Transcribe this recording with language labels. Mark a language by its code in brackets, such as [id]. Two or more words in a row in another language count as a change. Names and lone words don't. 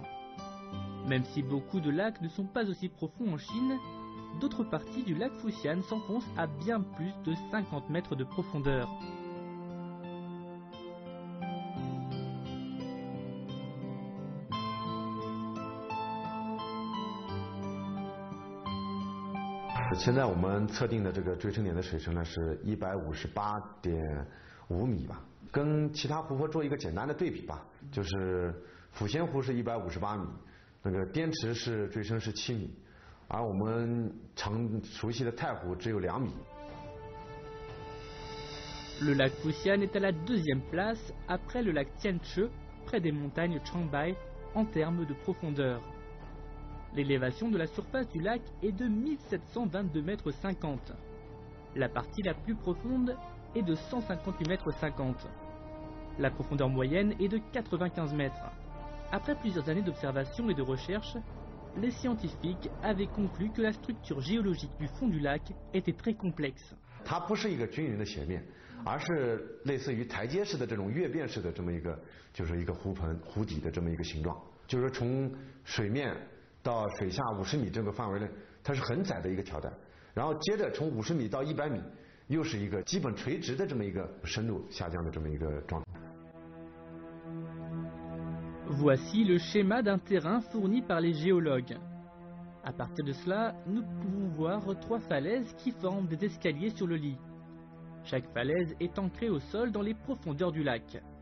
[fr] Même si beaucoup de lacs ne sont pas aussi profonds en Chine, d'autres parties du lac Fuxian s'enfoncent à bien plus de 50 mètres de profondeur. Aujourd'hui, on a déterminé le [zh] 追称点的水深呢是158.5米吧，跟其他湖泊做一个简单的对比吧，就是抚仙湖是158米。那个滇池是追深是7米，而我们常熟悉的太湖只有2米。 [fr] Le lac Fuxian est à la deuxième place après le lac Tianche, près des montagnes Changbai, en termes de profondeur. L'élévation de la surface du lac est de 1722 mètres 50. La partie la plus profonde est de 158 mètres 50. La profondeur moyenne est de 95 mètres. Après plusieurs années d'observation et de recherche, les scientifiques avaient conclu que la structure géologique du fond du lac était très complexe. [zh] 它不是一个均匀的斜面，而是类似于台阶式的这种跃变式的这么一个，就是一个湖底的这么一个形状。就是从水面到水下50米这个范围内，它是很窄的一个条带，然后接着从50米到100米，又是一个基本垂直的这么一个深度下降的这么一个状态。 [fr] Voici le schéma d'un terrain fourni par les géologues. À partir de cela, nous pouvons voir 3 falaises qui forment des escaliers sur le lit. Chaque falaise est ancrée au sol dans les profondeurs du lac.